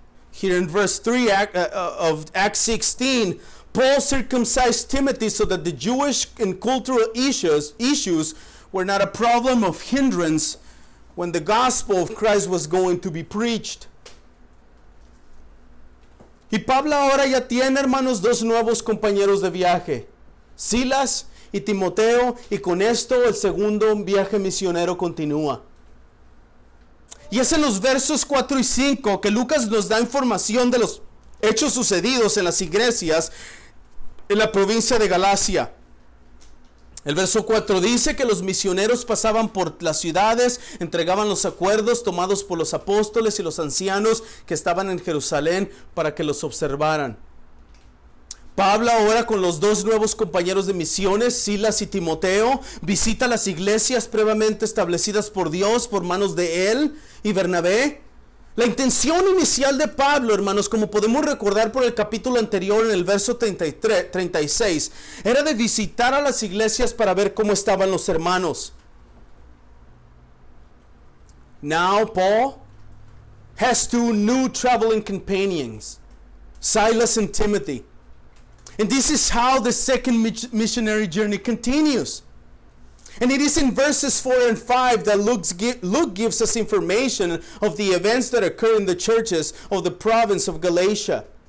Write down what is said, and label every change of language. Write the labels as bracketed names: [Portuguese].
[English] Here in verse 3 of Acts 16, Paul circumcised Timothy so that the Jewish and cultural issues were not a problem of hindrance when the gospel of Christ was going to be preached. [Spanish] Y Pablo ahora ya tiene, hermanos, dos nuevos compañeros de viaje, Silas y Timoteo, y con esto el segundo viaje misionero continúa. Y es en los versos 4 y 5 que Lucas nos da información de los hechos sucedidos en las iglesias en la provincia de Galacia. El verso 4 dice que los misioneros pasaban por las ciudades, entregaban los acuerdos tomados por los apóstoles y los ancianos que estaban en Jerusalén para que los observaran. Pablo ahora con los dos nuevos compañeros de misiones, Silas y Timoteo, visita las iglesias previamente establecidas por Dios por manos de él y Bernabé. La intención inicial de Pablo, hermanos, como podemos recordar por el capítulo anterior en el verso 36, era de visitar a las iglesias para ver cómo estaban los hermanos. [English] Now Paul has two new traveling companions, Silas and Timothy. And this is how the second missionary journey continues. And it is in verses 4 and 5 that Luke gives us information of the events that occur in the churches of the province of Galatia.